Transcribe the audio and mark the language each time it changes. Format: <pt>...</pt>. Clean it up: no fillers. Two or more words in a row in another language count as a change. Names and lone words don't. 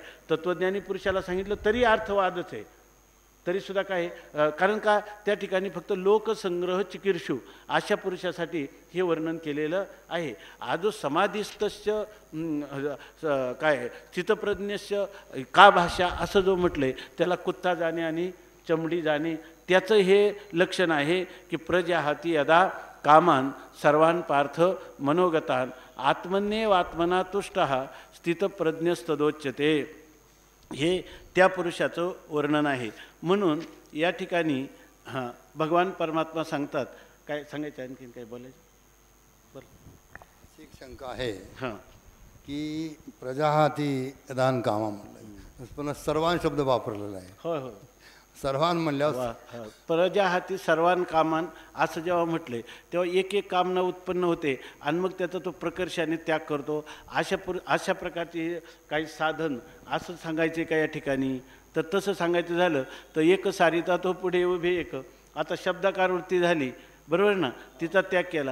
<mr>तत्त्वज्ञानी पुरुषाला सांगितलं तरी अर्थवादच आहे, तरीसुद्धा काय कारण का त्या ठिकाणी फक्त लोकसंग्रह चिकीर्षू अशा पुरुषासाठी हे वर्णन केलेलं आहे.</mr> <sa>आजो समाधिस्थस्य स्थितप्रज्ञस्य का भाषा</sa> <mr>असं जो म्हटलंय त्याला कुत्ता जाणे आणि चमडी जाणे त्याचं हे लक्षण आहे की</mr> <sa>प्रजाहाती यदा कामान सर्वान पार्थ मनोगतान आत्मन्येवात्मना तुष्टः स्थितप्रज्ञस्तदोच्यते.</sa> <mr>हे त्या पुरुषाचं वर्णन आहे. म्हणून या ठिकाणी भगवान परमात्मा सांगतात. काय सांगायचं आणखीन काय बोलायचं? बरं, एक शंका आहे हां की</mr> <sa>प्रजाहाती यदान कामा</sa> <mr>म्हणलं, पुन्हा सर्वान शब्द वापरलेला आहे. होय होय, सर्वान म्हणल्यावर</mr> <sa>प्रजाहाती सर्वान कामान</sa> <mr>असं जेव्हा म्हटले तेव्हा एक एक कामना उत्पन्न होते आणि मग त्याचा तो प्रकर्षाने त्याग करतो. अशा प्रकारचे काही साधन असं सांगायचे का या ठिकाणी? तर तसं सांगायचं झालं तर एक सारिता तो पुढे उभे एक. आता शब्दाकार वृत्ती झाली, बरोबर ना, तिचा त्याग केला.</mr>